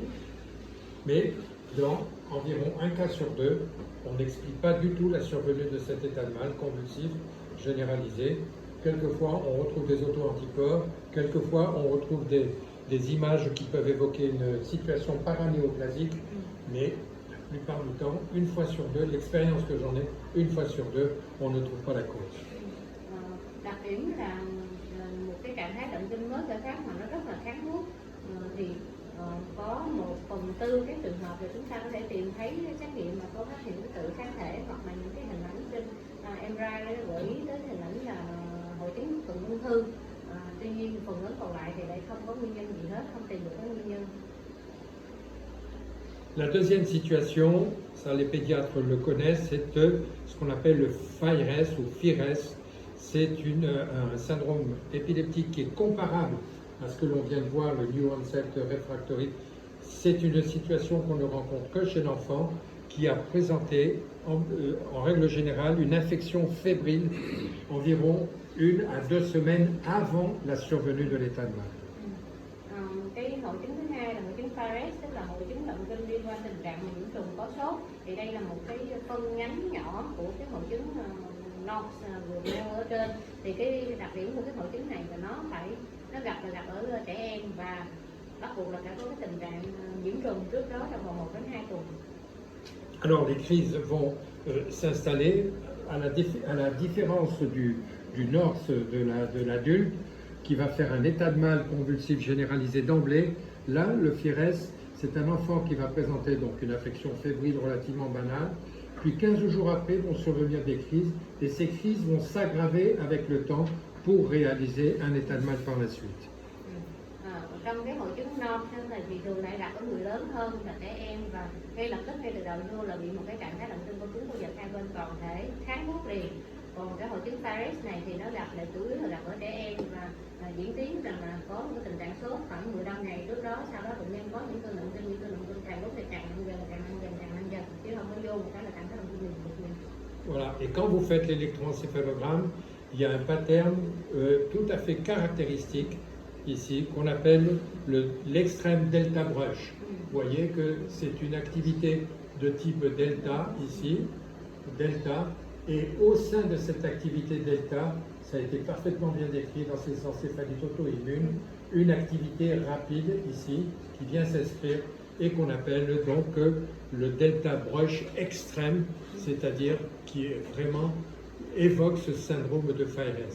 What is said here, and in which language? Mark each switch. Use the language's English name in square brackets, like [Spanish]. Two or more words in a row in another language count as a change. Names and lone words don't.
[French] Mais dans environ un cas sur deux, on n'explique pas du tout la survenue de cet état de mal convulsif généralisé. Quelquefois, on retrouve des auto-anticorps, quelquefois, on retrouve des images qui peuvent évoquer une situation paranéoplasique, mais la plupart du temps, une fois sur deux, l'expérience que j'en ai, une fois sur deux, on ne trouve pas la cause. [Vietnamese] Đặc điểm là một cái trạng thái động kinh mới khởi phát mà nó rất là kháng thuốc, thì có 1/4 các trường hợp thì chúng ta có thể tìm thấy xét nghiệm mà có phát hiện cái tự kháng thể, hoặc là những cái hình ảnh trên MRI gợi ý tới hình ảnh là hội chứng thuận ung thư. Tuy nhiên phần lớn còn lại thì lại không có nguyên nhân gì hết, không tìm được cái nguyên nhân. [French] La deuxième situation, ça les pédiatres le connaissent, c'est ce qu'on appelle le FIRES ou FIRES. C'est un syndrome épileptique qui est comparable à ce que l'on vient de voir, le [English] New Onset Refractory. [French] C'est une situation qu'on ne rencontre que chez l'enfant qui a présenté en règle générale une infection fébrile environ 1 à 2 semaines avant la survenue de l'état de mal. [Vietnamese] Cái hội chứng thứ hai là hội chứng Fares, tức là hội chứng động kinh liên quan tình trạng nhiễm trùng có sốt. Thì đây là một cái phân nhánh nhỏ của cái hội chứng NOx vừa nêu ở trên. Thì cái đặc điểm của cái hội chứng này là nó gặp ở trẻ em và bắt buộc là phải có cái tình trạng nhiễm trùng trước đó trong vòng 1 đến 2 tuần. [French] Alors les crises vont s'installer à la différence du NOx de l'adulte qui va faire un état de mal convulsif généralisé d'emblée. Là, le FIRES, c'est un enfant qui va présenter donc une affection fébrile relativement banale. Puis 15 jours après vont survenir des crises et ces crises vont s'aggraver avec le temps pour réaliser un état de mal par la suite. [Vietnamese] Trong cái hội chứng NOx thì thường lại gặp ở người lớn hơn là trẻ em và ngay lập tức ngay từ đầu vô là bị một cái trạng thái động kinh co cứng co giật hai bên toàn thể kháng thuốc liền. Còn cái hội chứng Fares này thì nó gặp là chủ yếu là gặp ở trẻ em và diễn tiến rằng là có một cái tình trạng sốt khoảng 15 ngày trước đó, sau đó bệnh nhân có những cơn động kinh càng lúc thì càng nặng dần chứ không có vô một cái là trạng thái động kinh liền. [French] Voilà, et quand vous faites l'électroencéphalogramme, il y a un pattern tout à fait caractéristique ici qu'on appelle l'extrême [English] delta brush. [French] Vous voyez que c'est une activité de type delta ici, delta, et au sein de cette activité delta, ça a été parfaitement bien décrit dans ces encéphalites auto-immunes, une activité rapide ici qui vient s'inscrire et qu'on appelle donc le [English] delta brush [French] extrême, c'est-à-dire qui vraiment évoque ce syndrome de Fares.